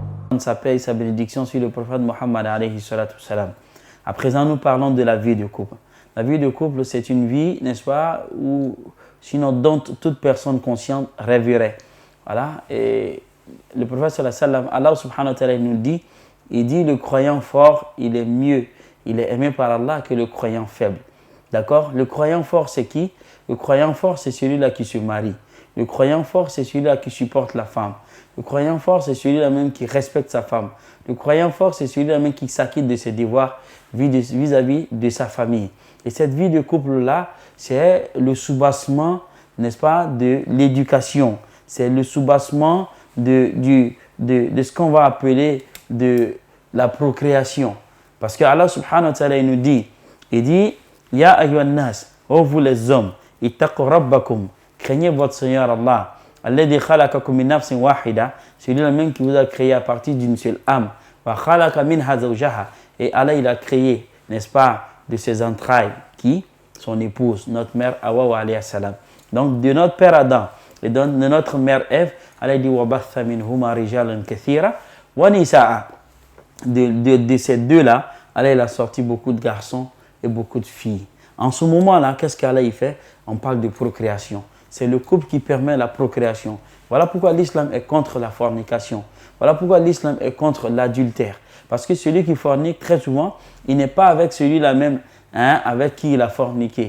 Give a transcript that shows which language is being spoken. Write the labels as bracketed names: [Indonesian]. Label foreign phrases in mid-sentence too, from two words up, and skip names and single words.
[French] sa paix et sa bénédiction sur le prophète Mohammed [Arabic] عليه الصلاة والسلام. [French] À présent, nous parlons de la vie de couple. La vie de couple, c'est une vie, n'est-ce pas, où, sinon dont toute personne consciente rêverait. Voilà. Et le prophète [Arabic] صلى الله عليه وسلم, [French] Allah [Arabic] سبحانه وتعالى [French] nous dit, il dit le croyant fort, il est mieux, il est aimé par Allah que le croyant faible. D'accord? Le croyant fort, c'est qui? Le croyant fort, c'est celui-là qui se marie. Le croyant fort, c'est celui-là qui supporte la femme. Le croyant fort, c'est celui-là même qui respecte sa femme. Le croyant fort, c'est celui-là même qui s'acquitte de ses devoirs vis-à-vis de sa famille. Et cette vie de couple-là, c'est le soubassement, n'est-ce pas, de l'éducation. C'est le soubassement de ce qu'on va appeler de la procréation. Parce que Allah [Arabic] سبحانه وتعالى [French] nous dit, il dit, [Arabic] يا أيها الناس, [French] ô vous les hommes, [Arabic] اتقوا ربكم, [French] craignez votre Seigneur Allah. [Arabic] الذي خلقكم من نفس واحدة, [French] celui-là même qui vous a créé à partir d'une seule âme. [Arabic] وخلق منها زوجها, [French] et Allah il a créé, n'est-ce pas, de ses entrailles, qui? Son épouse, notre mère Hawa [Arabic] عليه السلام. [French] Donc de notre père Adam et de notre mère Ève, Allah dit [Arabic] وبث منهما رجالا كثيرا ونساء. [French] De ces deux-là, Allah il a sorti beaucoup de garçons et beaucoup de filles. En ce moment-là, qu'est-ce qu'Allah il fait? On parle de procréation. C'est le couple qui permet la procréation. Voilà pourquoi l'islam est contre la fornication. Voilà pourquoi l'islam est contre l'adultère. Parce que celui qui fornique, très souvent, il n'est pas avec celui-là même avec qui il a forniqué.